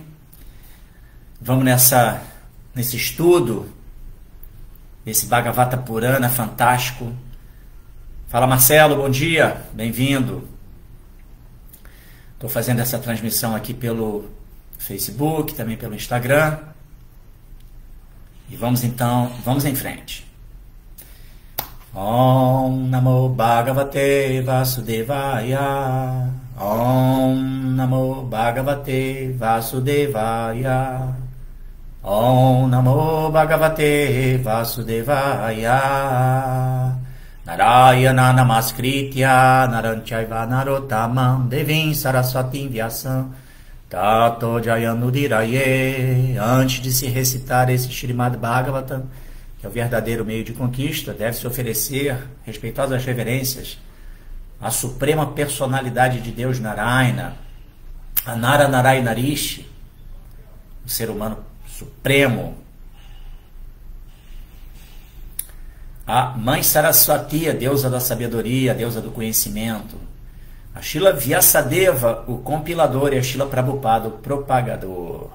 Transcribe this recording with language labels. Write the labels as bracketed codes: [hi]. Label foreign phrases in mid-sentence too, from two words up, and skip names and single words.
[pt] Vamos nesse estudo desse Bhagavata Purana fantástico. Fala Marcelo, bom dia, bem-vindo. Estou fazendo essa transmissão aqui pelo Facebook, também pelo Instagram. E vamos em frente. [sa] ॐ नमो भगवते वासुदेवाय. ॐ नमो भगवते वासुदेवाय. ॐ नमो भगवते वासुदेवाय. नारायण नमस्कृत्य नरञ्चैव नरोत्तमम् देवीम् सरस्वतीम् व्यासम् ततो जयनुदीरये. [pt] Antes de se recitar esse Srimad Bhagavatam, que é o verdadeiro meio de conquista, deve-se oferecer respeitosas reverências à suprema personalidade de Deus Narayana, a Nara Narayanarishi, o ser humano supremo, a Mãe Saraswati, a deusa da sabedoria, a deusa do conhecimento, a Srila Vyasadeva, o compilador, e a Srila Prabhupada, o propagador.